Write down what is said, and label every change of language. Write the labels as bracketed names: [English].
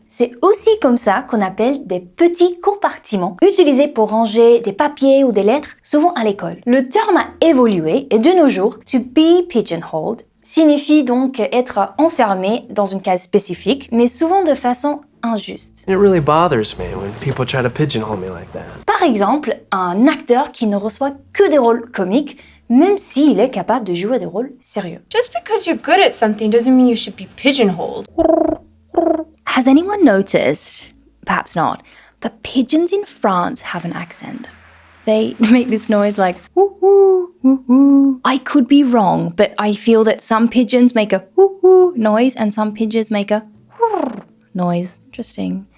[French] C'est aussi comme ça qu'on appelle des petits compartiments utilisés pour ranger des papiers ou des lettres, souvent à l'école. Le terme a évolué et de nos jours, to be pigeonholed signifie donc être enfermé dans une case spécifique, mais souvent de façon injuste. [English] It really bothers me when people try to pigeonhole me like that. [French] Par exemple, un acteur qui ne reçoit que des rôles comiques, même s'il est capable de jouer des rôles sérieux. [English] Just because you're good at something doesn't mean you should be pigeonholed. Has anyone noticed, perhaps not, but pigeons in France have an accent? They make this noise like woo woo woo woo. I could be wrong, but I feel that some pigeons make a woo woo noise and some pigeons make a noise. Interesting.